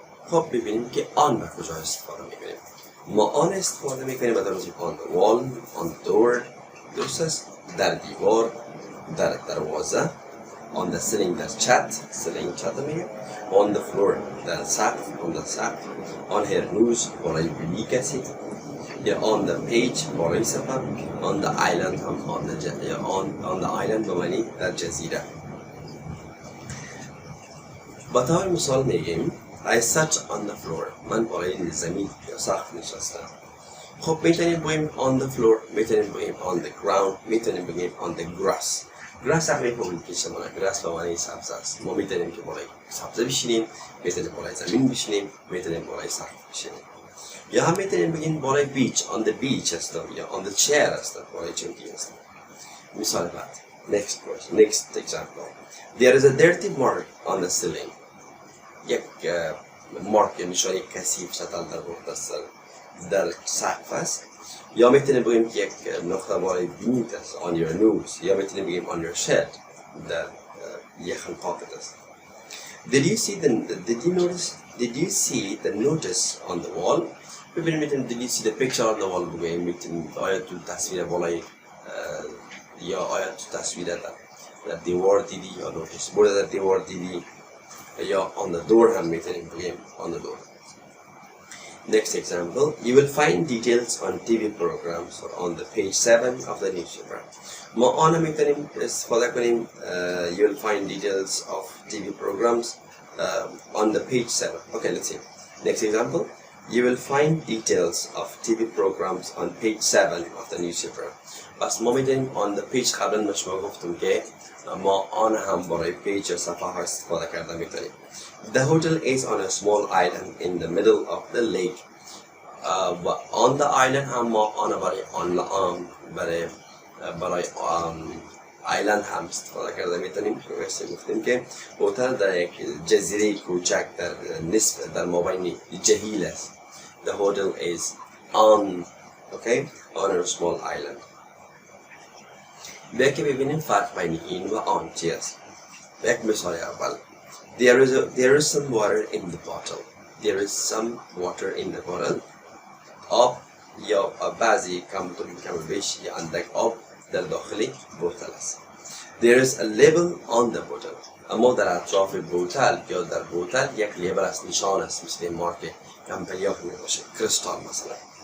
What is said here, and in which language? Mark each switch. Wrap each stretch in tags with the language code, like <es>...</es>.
<fa>خب ببینیم که آن به کجا استفاده میکنیم. ما آن استفاده میکنیم به درازی</fa> <en>on the wall, on the door,</en> <fa>درست است؟ در دیوار، در دروازه، on the ceiling در چت میگیم، on the floor در سقف، on her nose برای بینی کسی، یا on the page برای صفحه، on the island هم on the island به معنی در جزیره. با طور مثال میگیم</fa> <en>I sat on the floor.</en> <fa>من بالای زمین یا سقف نشستم. خب میتونیم بگیم on the floor، میتونیم بگیم on the ground، میتونیم بگیم on the grass. grass هم میتونیم پیش ما grass به معنی سبز است. ما میتونیم که بالای سبزه بشینیم، میتونیم بالای زمین بشینیم، میتونیم بالای سقف بشینیم. یا هم میتونیم بگیم بالای beach، on the beach هستم یا on the chair هستم، بالای چنگی هستم. مثال بعد.</fa> <en>Next example. There is a dirty mark on the ceiling.</en> <fa>یک مارک نشانی کثیف شدن در سقف است یا میتونیم بگیم که یک نقطه بالای بینیت است</fa> <en>on your nose</en> <fa>یا میتونیم بگیم</fa> <en>on your shirt</en> <fa>در یخن پاکت است.</fa> <en>Did you see the notice on the wall؟</en> <fa>ببینیم میتونیم</fa> <en>did you see the picture on the wall</en> <fa>بگیم میتونیم آیا تو تصویر بالای یا آیا تو تصویر در دیوار دیدی یا نوتیس بوده در دیوار دیدی یا on the door هم میتونیم بگیم on the door.</fa> <en>Next example, you will find details on TV programs or on the page 7 of the newspaper.</en> <fa>ما آن میتونیم استفاده کنیم</fa> <en>you will find details of TV programs on the page 7. Okay, let's see. Next example, you will find details of TV programs on page 7 of the newspaper.</en> <fa>بس ما میتونیم on the page قبلا مشما گفتم که ما آن هم برای پیج یا صفحه ها استفاده کرده میتونیم.</fa> <en>The hotel is on a small island in the middle of the lake. On the island</en> <fa>هم ما آن برای island هم استفاده کرده میتونیم. گفتیم که هتل در یک جزیره کوچک در نصف در مابین جهیل است.</fa> <en>The hotel is on a small island.</en> <fa>بیا که ببینیم فرق بین این و آن چی است. یک مثال اول.</fa> <en>There is some water in the bottle. There is some water in the bottle.</en> <fa>آب یا بعضی کم بیش یا اندک آب در داخل بوتل است.</fa> <en>There is a label on the bottle.</en> <fa>اما در اطراف بوتل یا در بوتل یک لیبل است، نشان است، مثل مارک کمپنی می باشه، کریستال مثلا.</fa>